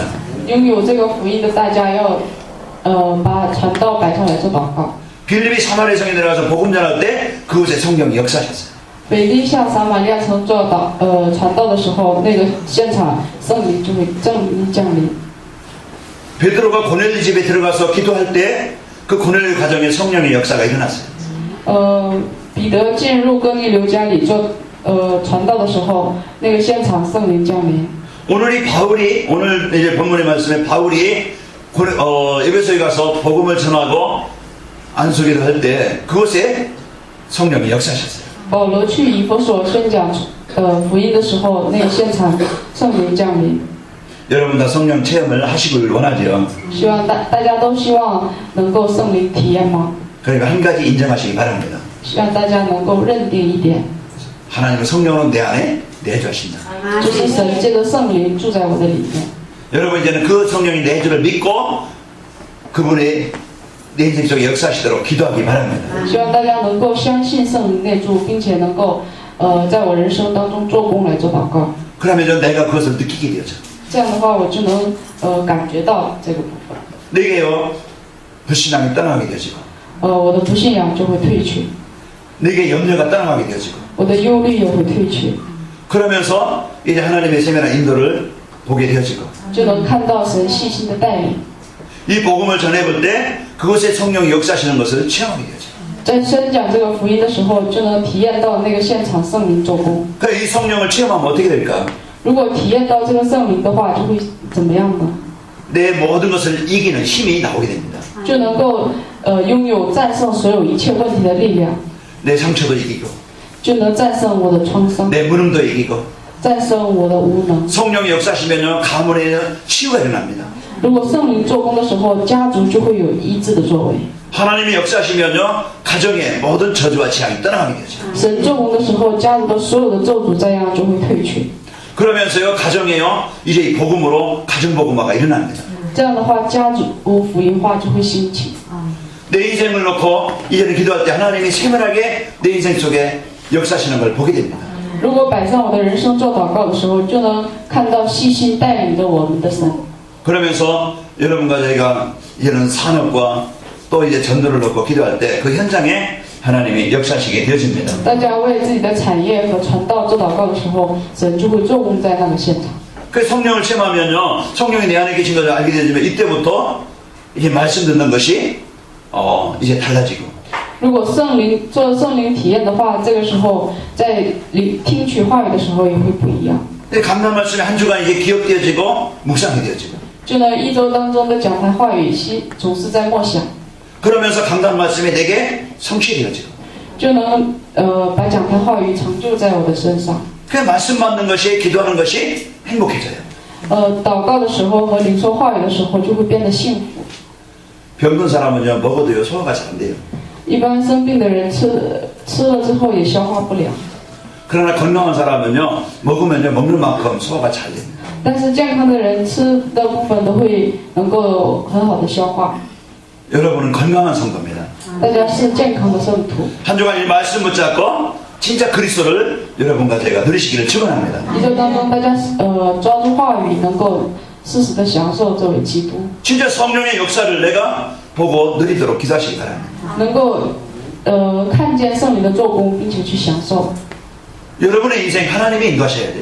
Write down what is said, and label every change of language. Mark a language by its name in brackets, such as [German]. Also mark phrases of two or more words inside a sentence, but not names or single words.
[Chinese] 拥有这个福音的大家要把传道摆上来做祷告。 [Korean] 빌립이 사마리아 성에 내려가서 복음 전할 때 그곳에 성령이 역사하셨어요. [Chinese] 腓力向撒玛利亚城做传道的时候，那个现场圣灵就会降临。 [Korean] 베드로가 고넬리 집에 들어가서 기도할 때 그 고넬리 가정에 성령의 역사가 일어났어요. [Chinese] 彼得进入哥尼流家里做传道的时候，那个现场圣灵降临。 [Korean] 오늘 이제 본문의 말씀에 바울이 에베소에 가서 복음을 전하고 안수기를 할 때 그곳에 성령이 역사하셨어요. [Chinese] 保罗去以弗所宣讲福音的时候，那个现场圣灵降临。 [Korean] 여러분 다 성령 체험을 하시길 원하죠. [Chinese] 希望大家都希望能够圣灵体验吗？ [Korean] 그러니까 한 가지 인정하시기 바랍니다. [Chinese] 希望大家能够认定一点， [Korean] 하나님은 성령으로 내 안에 내주하신다. [Chinese] 就是神借着圣灵住在我的里面。 [Korean] 여러분 이제는 그 성령의 내주를 믿고 그분의 내 인생 속에 역사하시도록 기도하기 바랍니다. [Chinese] 希望大家能够相信圣灵内住，并且能够在我人生当中做工来做祷告。 [Korean] 그러면 내가 그것을 느끼게 되죠. [Chinese] 这样的话，我就能感觉到这个部分。 [Korean] 내게요 불신앙이 떠나가게 되어지고 [Chinese] 我的不信仰就会退去， [Korean] 내게 염려가 떠나가게 되어지고 [Chinese] 我的忧虑也会退去， [Korean] 그러면서 이제 하나님의 세밀한 인도를 보게 되어지고 [Chinese] 就能看到神细心的带领。 [Korean] 이 복음을 전해볼 때 그곳에 성령이 역사하시는 것을 체험하게 되죠. [Chinese] 在宣讲这个福音的时候，就能体验到那个现场圣灵做工。 [Korean] 이 성령을 체험하면 어떻게 될까? [Chinese] 如果体验到这个圣灵的话，就会怎么样呢？ [Korean] 내 모든 것을 이기는 힘이 나오게 됩니다. [Chinese] 就能够拥有战胜所有一切问题的力量， [Korean] 내 상처도 이기고 [Chinese] 就能战胜我的创伤， [Korean] 내 무능도 이기고 [Chinese] 战胜我的无能。 [Korean] 성령이 역사하시면 가문에는 치유가 일어납니다. [Chinese] 如果圣灵做工的时候，家族就会有医治的作为。 [Korean] 하나님이 역사하시면 가정의 모든 저주와 재앙이 떠나가게 되죠. [Chinese] 神做工的时候，家族的所有的咒诅灾殃就会退去。 [Korean] 그러면서요 가정에요 이제 이 복음으로 가정 복음화가 일어납니다. [Chinese] 这样的话，家族福音化就会兴起。 [Korean] 내 인생을 놓고 이제는 기도할 때 하나님이 세밀하게 내 인생 속에 역사하시는 걸 보게 됩니다. [Chinese] 如果摆上我的人生做祷告的时候，就能看到细心带领着我们的神。 [Korean] 그러면서 여러분과 저희가 이제는 산업과 또 이제 전도를 놓고 기도할 때 그 현장에 하나님이 역사하시게 되어집니다. [Chinese] 大家为自己的产业和传道做祷告的时候，神就会做工在那个现场。 [Korean] 그 성령을 체험하면요 성령이 내 안에 계신 것을 알게 되지만 이때부터 이제 말씀 듣는 것이 이제 달라지고 [Chinese] 如果做圣灵体验的话，这个时候在听取话语的时候也会不一样。 [Korean] 강단 말씀이 한 주간 이제 기억되어지고 묵상이 되어지고 [Chinese] 就呢，一周当中的讲台话语总是在默想， [Korean] 그러면서 강단 말씀이 내게 성취되어지고 [Chinese] 就能把讲台话语成就在我的身上。 [Korean] 그 말씀 받는 것이 기도하는 것이 행복해져요. [Chinese] 祷告的时候和领受话语的时候就会变得幸福。 [Korean] 병든 사람은요 먹어도요 소화가 잘 안 돼요. [Chinese] 一般生病的人吃了之后也消化不良， [Korean] 그러나 건강한 사람은요 먹으면요 먹는 만큼 소화가 잘 됩니다. [Chinese] 但是健康的人吃的部分都会能够很好的消化。 [Korean] 여러분은 건강한 성도입니다. [Chinese] 大家是健康的圣徒。 [Korean] 한 주간 이 말씀 붙잡고 진짜 그리스도를 여러분과 제가 누리시기를 축원합니다. [Chinese] 一周当中，大家抓住话语，能够适时的享受这位基督， [Korean] 진짜 성령의 역사를 내가 보고 누리도록 기도하시기 바랍니다. [Chinese] 能够看见圣灵的做工，并且去享受。 [Korean] 여러분의 인생 하나님이 인도하셔야 돼요.